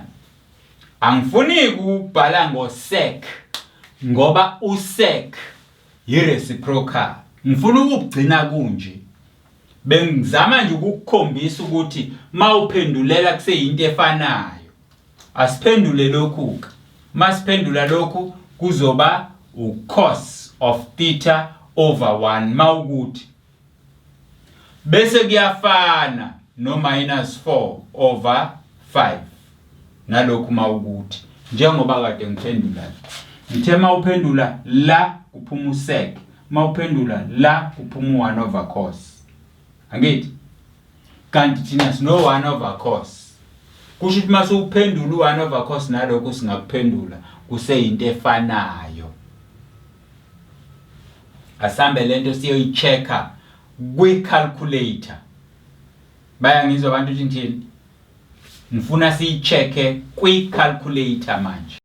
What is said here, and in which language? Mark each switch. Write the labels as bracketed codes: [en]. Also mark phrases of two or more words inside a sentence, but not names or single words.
[zu] Angifuni ukubhala ngosec ngoba usec ireciprocal. Ngifuna ukugcina kunje. Bengizama nje ukukukhombisa ukuthi mawuphendulela kuseyinto efanayo. Asiphendule lokhu. Masiphendula lokhu kuzoba ucos [en] of theta over [zu] 1 mawukuthi bese kuyafana no [en] minus 4 over 5 [zu] nalokhu mawukuthi njengoba kade ngiphendula ngithe mawuphendula la kuphuma usec mawuphendula la kuphuma 1 [en] over cos. [zu] Angithi kanti thina sino 1 [en] over cos [zu] kusho ukuthi mase uphendula 1 [en] over cos [zu] nalokhu singakuphendula kuseyinto efanayo. Asambe lento siyoyichecka kwi calculator. Bayangizwa abantu ukuthi ngithini? Ngifuna siyichecke kwi calculator manje.